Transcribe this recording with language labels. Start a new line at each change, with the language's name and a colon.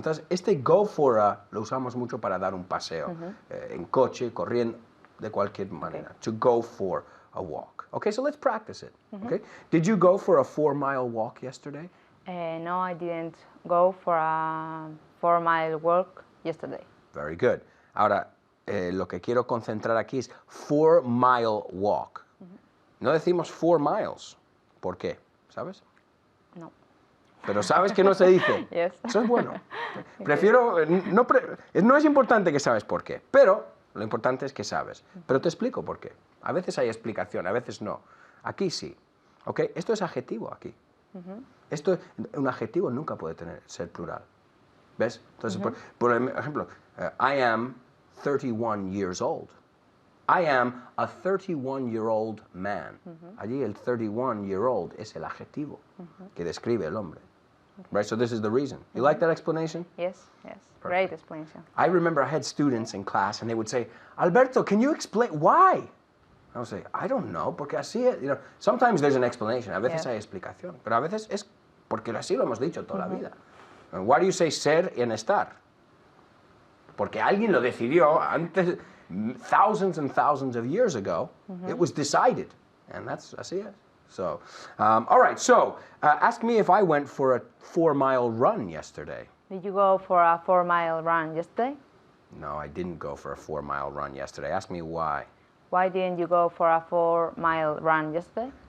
Spanish: Entonces,
English: go for a
Spanish: lo usamos mucho para dar un paseo. En coche, corriendo, de cualquier manera.
English: To go for a walk. Okay, so let's practice it. Okay? Did you go for a 4-mile walk yesterday? No, I didn't go for a 4-mile walk yesterday. Very good.
Spanish: Ahora, lo que quiero concentrar aquí es
English: 4-mile walk.
Spanish: No decimos 4 miles. ¿Por qué? ¿Sabes? No. Pero sabes que no se dice.
English: Yes.
Spanish: Eso es bueno. Prefiero, no es importante que sabes por qué, pero lo importante es que sabes. Pero te explico por qué. A veces hay explicación, a veces no. Aquí sí. ¿Ok? Esto es adjetivo aquí. Un adjetivo nunca puede ser plural. ¿Ves? Entonces, por ejemplo,
English: I am 31 years old. I am a 31-year-old man.
Spanish: Allí el 31-year-old es el adjetivo que describe el hombre.
English: Right, so this is the reason. You like that explanation? Yes, yes. Great explanation. I remember I had students in class and they would say, Alberto, can you explain why? I would say, I don't know,
Spanish: porque así es.
English: You know, sometimes there's an explanation,
Spanish: a veces hay explicación, pero a veces es porque así lo hemos dicho toda la vida.
English: And why do you say ser y en estar?
Spanish: Porque alguien lo decidió antes,
English: thousands and thousands of years ago. It was decided, and
Spanish: así es.
English: So, all right, so ask me if I went for a 4-mile run yesterday. Did you go for a 4-mile run yesterday? No, I didn't go for a 4-mile run yesterday. Ask me why. Why didn't you go for a 4-mile run yesterday?